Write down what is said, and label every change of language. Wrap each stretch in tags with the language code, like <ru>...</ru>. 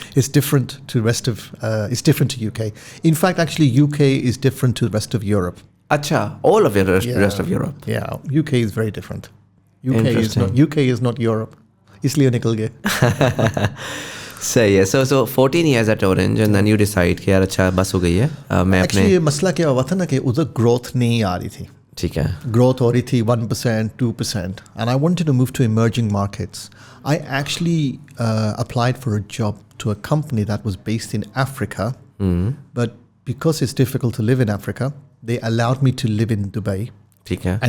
<en>It's different to the rest of. It's different to UK. In fact, actually, UK is different to the rest of Europe. Acha, all of the rest of Europe. Yeah, UK is very different. Interesting. UK is not Europe.</en> <hi>इसलिए निकल गए. सही है.</hi> <en>So 14 years at Orange and then you decide</en> <hi>कि यार अच्छा बस हो गई है. मैं</hi> <en>Actually,</en> <hi>अपने ये मसला क्या हुआ था ना कि उधर growth नहीं आ रही थी. ठीक है.</hi> <en>Growth</en> <hi>हो रही थी</hi> <en>1%, 2%, and I wanted to move to emerging markets. I actually applied for a job to a company that was based in Africa, but because it's difficult to live in Africa, they allowed me to live in Dubai</en> <hi>ठीक है.</hi>